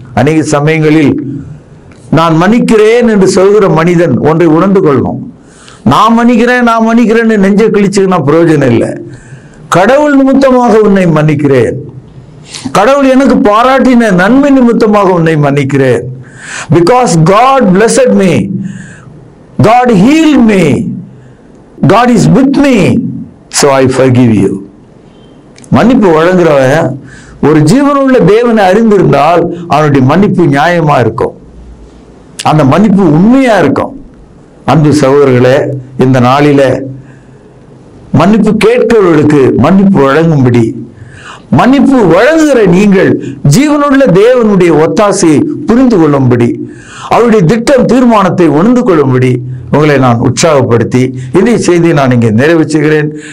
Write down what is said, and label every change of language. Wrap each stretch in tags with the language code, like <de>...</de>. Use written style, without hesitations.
<ta>அநேக சமயங்களில் நான் மன்னிக்கிறேன் என்று சொல்கிற மனிதன் ஒன்றை உணர்ந்து கொள்ளணும். நான் மன்னிக்கிறேன்னு நெஞ்ச கிழிச்சுன்னா பிரயோஜனம் இல்லை. கடவுள் நிமித்தமாக உன்னை மன்னிக்கிறேன், கடவுள் எனக்கு பாராட்டின நன்மை நிமித்தமாக உன்னை மன்னிக்கிறேன்.</ta> <en>Because God blessed me, God healed me, God is with me, so I forgive you.</en> <ta>மன்னிப்பு வழங்குறவன் ஒரு ஜீவனுள்ள தேவனை அறிந்திருந்தால் அவனுடைய மன்னிப்பு நியாயமா இருக்கும், அந்த மன்னிப்பு உண்மையா இருக்கும். அன்பு சகோதரர்களே, இந்த நாளில மன்னிப்பு கேட்கிறவர்களுக்கு மன்னிப்பு வழங்கும்படி, மன்னிப்பு வழங்குகிற நீங்கள் ஜீவனுள்ள தேவனுடைய ஒத்தாசையை புரிந்து கொள்ளும்படி, அவருடைய திட்டம் தீர்மானத்தை உணர்ந்து கொள்ளும்படி உங்களை நான் உற்சாகப்படுத்தி இதை செய்தி நான் இங்கே நிறைவு செய்கிறேன்.</ta>